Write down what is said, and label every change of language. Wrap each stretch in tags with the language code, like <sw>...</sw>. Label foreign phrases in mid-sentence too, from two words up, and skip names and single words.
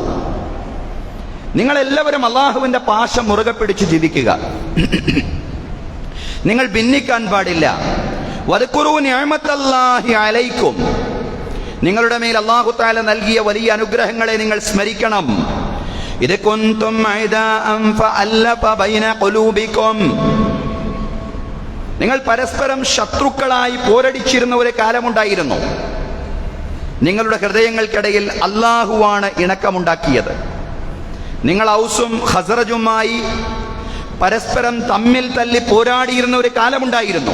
<ml>നിങ്ങളെല്ലാവരും അള്ളാഹുവിന്റെ പാശം മുറുകെ പിടിച്ച് ജീവിക്കുക. നിങ്ങൾ ഭിന്നിക്കാൻ പാടില്ല.</ml> <ar>واذكروا نعمة الله عليكم.</ar> <ml>നിങ്ങളുടെ മേൽ</ml> <ar>الله تعالى</ar> <ml>നൽകിയ വലിയ അനുഗ്രഹങ്ങളെ നിങ്ങൾ സ്മരിക്കണം.</ml> <ar>إذ كنتم أعداء فألف بين قلوبكم</ar> <ml>നിങ്ങൾ പരസ്പരം ശത്രുക്കളായി പോരടിച്ചിരുന്ന ഒരു കാലമുണ്ടായിരുന്നു. നിങ്ങളുടെ ഹൃദയങ്ങൾക്കിടയിൽ അല്ലാഹുവാണ് ഇണക്കമുണ്ടാക്കിയത്. നിങ്ങൾ ഔസും ഖസറജുമായി പരസ്പരം തമ്മിൽ തല്ലി പോരാടിയിരുന്ന ഒരു കാലമുണ്ടായിരുന്നു.</ml>